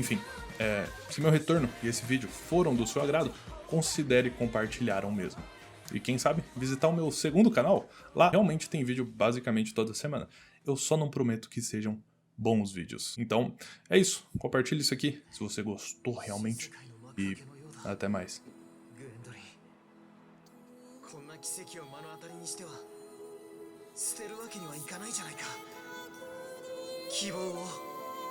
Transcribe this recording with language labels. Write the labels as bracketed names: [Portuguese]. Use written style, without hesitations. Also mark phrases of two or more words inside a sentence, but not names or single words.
[Portuguese] Enfim, se meu retorno e esse vídeo foram do seu agrado, considere compartilhar o mesmo. E quem sabe, visitar o meu 2º canal. Lá realmente tem vídeo basicamente toda semana. Eu só não prometo que sejam bons vídeos. Então, é isso. Compartilhe isso aqui se você gostou realmente. E até mais. [Japanese] 捨てるわけにはいかないじゃないか。希望を